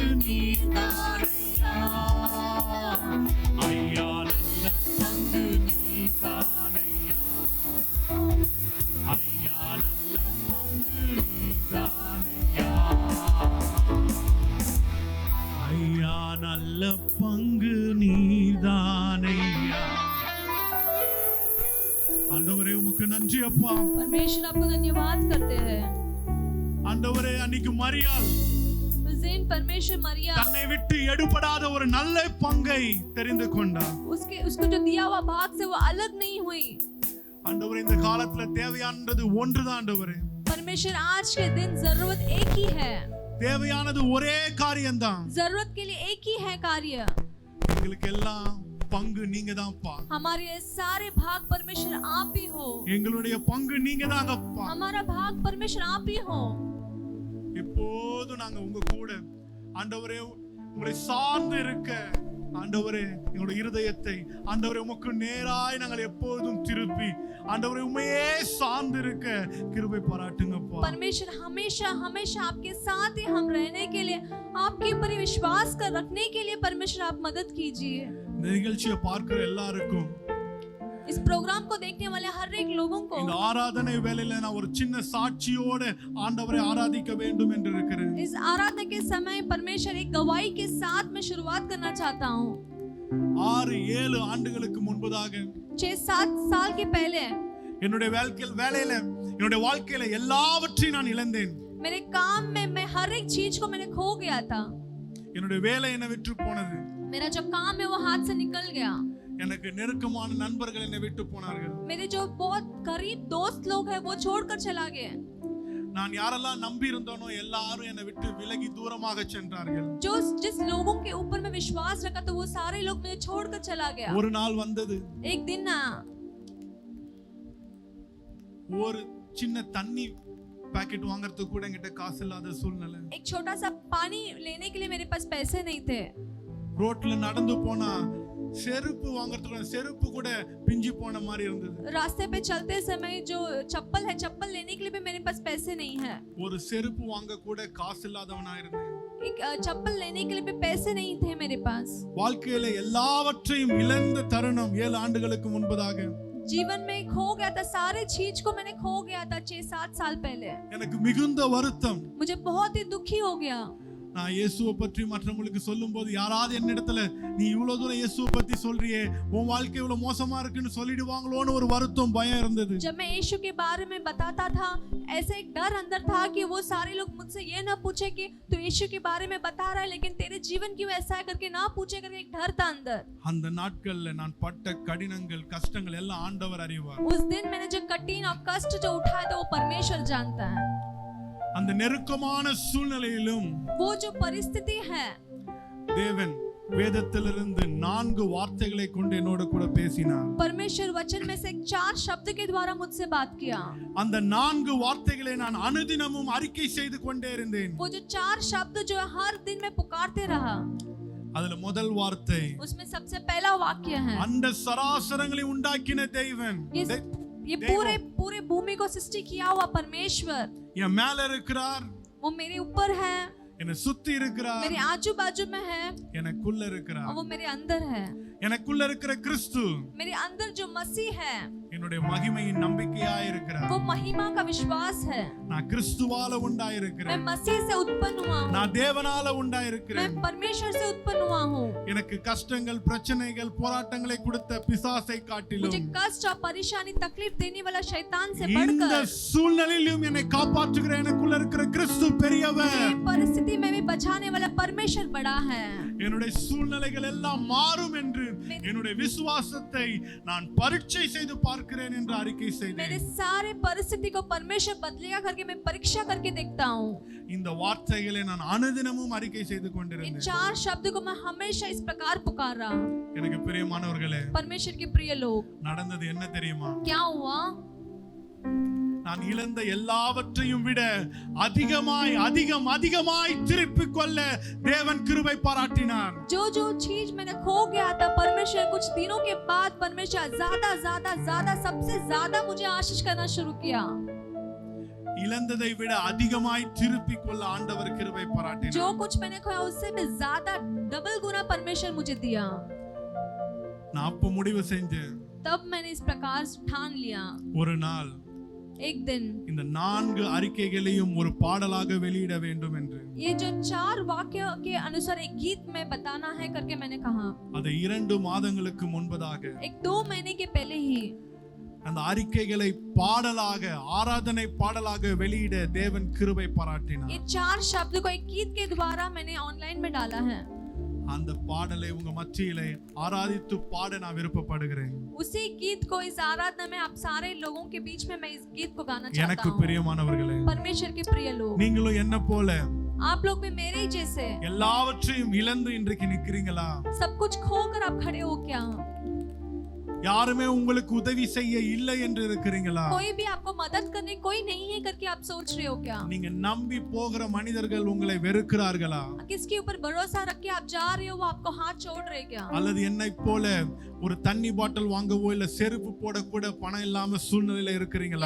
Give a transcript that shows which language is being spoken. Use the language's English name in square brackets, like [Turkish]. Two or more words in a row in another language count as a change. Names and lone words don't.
[Tamil] நீதானையா ஐயா நல்ல பங்கு நீதானையா ஐயா நல்ல பங்கு நீதானையா ஐயா நல்ல பங்கு நீதானையா ஆண்டவரே உமக்கு நன்றி அப்பா [Hindi] परमेश्वर आपको धन्यवाद करते हैं [Tamil] ஆண்டவரே அன்னைக்கு மரியாள் [Hindi] उस दिन परमेश्वर मरिया [Tamil] தன்னை விட்டு எடுபடாத ஒரு நல்ல பங்கை தெரிந்து கொண்டார் [Hindi] उसको जो दिया हुआ भाग से वो अलग नहीं हुई [Tamil] ஆண்டவரே இந்த காலத்துல தேவையானது ஒன்றுதான் ஆண்டவரே [Hindi] परमेश्वर आज के दिन जरूरत एक ही है [Tamil] தேவையானது ஒரே காரியம்தான் [Hindi] जरूरत के लिए एक ही है कार्य [Tamil] எங்களுக்கு எல்லாம் பங்கு நீங்க தான்ப்பா [Hindi] हमारे सारे भाग परमेश्वर आप ही हो [Tamil] எங்களுடைய பங்கு நீங்க தாங்கப்பா [Hindi] हमारा भाग परमेश्वर आप ही हो [Tamil] எப்போதும் நாங்க உங்க கூட ஆண்டவரே உங்களை சார்ந்து இருக்க ஆண்டவரே எங்களுடைய இருதயத்தை ஆண்டவரே உமக்கு நேராய் நாங்கள் எப்போதும் திருப்பி ஆண்டவரே உம்மையே சார்ந்து இருக்க கிருபை பாராட்டுங்கப்பா [Hindi] परमेश्वर हमेशा हमेशा आपके साथ ही हम रहने के लिए आपके ऊपर ही विश्वास कर रखने के लिए परमेश्वर आप मदद कीजिए [Tamil] இந்த நிகழ்ச்சியை பார்க்கிற எல்லாருக்கும் [Hindi] इस प्रोग्राम को देखने वाले हर एक लोगों को [Tamil] இந்த ஆராதனை வேளையில நான் ஒரு சின்ன சாட்சியோட ஆண்டவரை ஆராதிக்க வேண்டும் என்று இருக்கிறேன் [Hindi] इस आराधना के समय परमेश्वर एक गवाही के साथ मैं शुरुआत करना चाहता हूँ [Tamil] 6-7 ஆண்டுகளுக்கு முன்பதாக [Hindi] 6-7 साल के पहले [Tamil] என்னுடைய வேலையில என்னுடைய வாழ்க்கையில எல்லாவற்றையும் நான் இழந்தேன் [Hindi] मेरे काम में मैं हर एक चीज को मैंने खो गया था [Tamil] என்னுடைய வேலை என்னை விட்டு போனது [Hindi] मेरा जो काम है वो हाथ से निकल गया [Tamil] எனக்கு நெருக்கமான நண்பர்கள் என்னை விட்டு போனார்கள் [Hindi] मेरे जो बहुत करीब दोस्त लोग हैं वो छोड़कर चला गए [Tamil] நான் யாரெல்லாம் நம்பி இருந்தேனோ எல்லாரும் என்னை விட்டு விலகி தூரமாக சென்றார்கள் [Hindi] जो जिस लोगों के ऊपर मैं विश्वास रखा तो वो सारे लोग मुझे छोड़कर चला गया [Tamil] ஒரு நாள் வந்தது [Hindi] एक दिन ना [Tamil] ஒரு சின்ன தண்ணி पैकेट வாங்குறதுக்கு கூட என்கிட்ட காசு இல்லாத சூழ்நிலை [Hindi] एक छोटा सा पानी लेने के लिए मेरे पास पैसे नहीं थे [Tamil] ரோட்ல நடந்து போனா செருப்பு வாங்குறதுக்கு செருப்பு கூட பிஞ்சி போன மாதிரி இருந்தது [Hindi] रास्ते पे चलते समय जो चप्पल है चप्पल लेने के लिए भी मेरे पास पैसे नहीं है [Tamil] ஒரு செருப்பு வாங்க கூட காசு இல்லாதவனா இருந்தேன் [Hindi] एक चप्पल लेने के लिए भी पैसे नहीं थे मेरे पास [Tamil] வாழ்க்கையில எல்லாவற்றையும் இழந்த தருணம் 7 ஆண்டுகளுக்கு முன்பதாக [Hindi] जीवन में खो गया था सारे चीज को मैंने खो गया था 6-7 साल पहले [Tamil] எனக்கு மிகுந்த வருத்தம் [Hindi] मुझे बहुत ही दुखी हो गया [Tamil] நான் இயேசுவை பற்றி மற்றவங்களுக்கு சொல்லும்போது யாராவது என்னிடத்துல நீ இவ்வளவு தூரம் இயேசுவை பத்தி சொல்றியே உன் வாழ்க்கை இவ்வளவு மோசமா இருக்குன்னு சொல்லிடுவாங்களோன்னு ஒரு வருத்தம் பயம் இருந்தது [Hindi] जब मैं यीशु के बारे में बताता था ऐसे एक डर अंदर था कि वो सारे लोग मुझसे ये ना पूछे कि तू यीशु के बारे में बता रहा है लेकिन तेरे जीवन क्यों ऐसा है करके ना पूछे करके एक डर था अंदर [Tamil] அந்த நாட்கள்ல நான் பட்ட கடினங்கள் கஷ்டங்கள் எல்லாம் ஆண்டவர் அறிவார் [Hindi] उस दिन मैंने जो कठिन और कष्ट जो उठाया था वो परमेश्वर जानता है [Tamil] அந்த நெருக்கமான சூழ்நிலையிலும் [Hindi] वो जो परिस्थिति है [Tamil] தேவன் வேதத்திலிருந்து 4 வார்த்தைகளை கொண்டு என்னோட கூட பேசினார் [Hindi] परमेश्वर वचन में से 4 शब्द के द्वारा मुझसे बात किया [Tamil] அந்த 4 வார்த்தைகளை நான் அனுதினமும் அறிக்கை செய்து கொண்டே இருந்தேன் [Hindi] वो जो 4 शब्द जो हर दिन में पुकारते रहा [Tamil] அதுல முதல் வார்த்தை [Hindi] उसमें सबसे पहला वाक्य है [Tamil] அந்த சராசரங்களை உண்டாக்கின தேவன் [Hindi] ये पूरे पूरे भूमि को सृष्टि किया हुआ परमेश्वर [Tamil] என் மேல இருக்கிறார் [Hindi] वो मेरे ऊपर है [Tamil] என்னை சுத்தி இருக்கிறார் [Hindi] मेरे आजू बाजू में है [Tamil] எனக்குள்ள [Hindi] और [Tamil] இருக்கிறார் [Hindi] वो मेरे अंदर है [Tamil] எனக்குள்ள இருக்கிற கிறிஸ்து [Hindi] मेरे अंदर जो मसीह है [Tamil] என்னுடைய மகிமையின் நம்பிக்கையாய் இருக்கிறார் [Hindi] वो महिमा का विश्वास है [Tamil] நான் கிறிஸ்துவால [Hindi] मैं [Tamil] உண்டாயிருக்கிறேன் [Hindi] मसीह से उत्पन्न हुआ हूँ [Tamil] நான் தேவனால [Hindi] मैं [Tamil] உண்டாயிருக்கிறேன் [Hindi] परमेश्वर से उत्पन्न हुआ हूँ [Tamil] எனக்கு கஷ்டங்கள் பிரச்சனைகள் போராட்டங்களை கொடுத்த பிசாசை [Hindi] मुझे [Tamil] காட்டிலும் [Hindi] कष्ट और परेशानी तकलीफ देने वाला शैतान से [Tamil] இந்த [Hindi] बढ़कर [Tamil] சூழ்நிலையிலும் என்னை காப்பாற்றுகிற எனக்குள்ள இருக்கிற கிறிஸ்து பெரியவர் [Hindi] ये परिस्थिति में भी बचाने वाला परमेश्वर बड़ा है [Tamil] என்னுடைய சூழ்நிலைகள் எல்லாம் மாறும் என்று என்னுடைய விசுவாசத்தை நான் பரீட்சை செய்து பார்க்கிறேன் என்று அறிக்கை [Hindi] मेरे [Tamil] செய்தேன் [Hindi] सारे परिस्थिति को परमेश्वर बदलेगा करके मैं परीक्षा करके देखता हूँ [Tamil] இந்த வார்த்தைகளை நான் அனுதினமும் அறிக்கை செய்து [Hindi] इन [Tamil] கொண்டிருந்தேன் [Hindi] 4 शब्द को मैं हमेशा इस प्रकार पुकार रहा हूँ [Tamil] எனக்கு பிரியமானவர்களே [Hindi] परमेश्वर के प्रिय लोग [Tamil] நடந்தது என்ன தெரியுமா [Hindi] क्या हुआ [Tamil] நான் இழந்த எல்லாவற்றையும் விட அதிகமாய் திருப்பிக் கொள்ள தேவன் கிருபை பாராட்டினார் [Hindi] जो जो चीज मैंने खो गया था परमेश्वर कुछ दिनों के बाद परमेश्वर ज्यादा सबसे ज्यादा मुझे आशीष करना शुरू किया [Tamil] இழந்ததை விட அதிகமாய் திருப்பிக் கொள்ள ஆண்டவர் கிருபை பாராட்டினார். [Hindi] जो कुछ मैंने खोया उससे भी ज्यादा डबल गुना परमेश्वर मुझे दिया. [Tamil] நான் அப்ப முடிவு செஞ்சேன், [Hindi] तब मैंने इस प्रकार ठान लिया. [Tamil] ஒரு நாள் [Hindi] एक दिन [Tamil] இந்த 4 அறிக்கைகளையும் ஒரு பாடலாக வெளியிட வேண்டும் என்று. [Hindi] ये जो 4 वाक्य के अनुसार एक गीत में बताना है करके मैंने कहा. [Tamil] அதை 2 மாதங்களுக்கு முன்பதாக [Hindi] एक 2 महीने के पहले ही [Tamil] அந்த அறிக்கைகளை பாடலாக, ஆராதனை பாடலாக வெளியிட தேவன் கிருபை பாராட்டினார். [Hindi] ये 4 शब्द को एक गीत के द्वारा मैंने ऑनलाइन में डाला है. [Tamil] அந்த பாடலை உங்க மத்தியிலே ஆராதித்து பாட நான் விருப்பப்படுகிறேன். [Hindi] उसी गीत को इस आराधना में आप सारे लोगों के बीच में मैं इस गीत को गाना चाहता [Tamil] எனக்கு [Hindi] हूं. [Tamil] பிரியமானவர்களே, [Hindi] परमेश्वर के प्रिय लोग, [Tamil] நீங்களும் என்ன போல [Hindi] आप लोग भी मेरे ही जैसे [Tamil] எல்லாவற்றையும் இழந்து இன்றைக்கு நிக்கிறீங்களா? [Hindi] सब कुछ खोकर आप खड़े हो क्या? [Tamil] யாருமே உங்களுக்கு உதவி செய்ய இல்லை என்று இருக்கிறீங்களா? [Hindi] कोई भी आपको मदद करने कोई नहीं है करके आप सोच रहे हो क्या? [Tamil] நீங்க நம்பி போகிற மனிதர்கள் உங்களை வெறுக்கிறார்களா? [Hindi] किसके ऊपर भरोसा रख के आप जा रहे हो वो आपको हाथ छोड़ रहे क्या? [Tamil] அல்லது என்னை போல ஒரு தண்ணி பாட்டில் வாங்கவோ இல்ல செருப்பு போட கூட பணம் இல்லாம சூழ்நிலையில இருக்கிறீங்களா?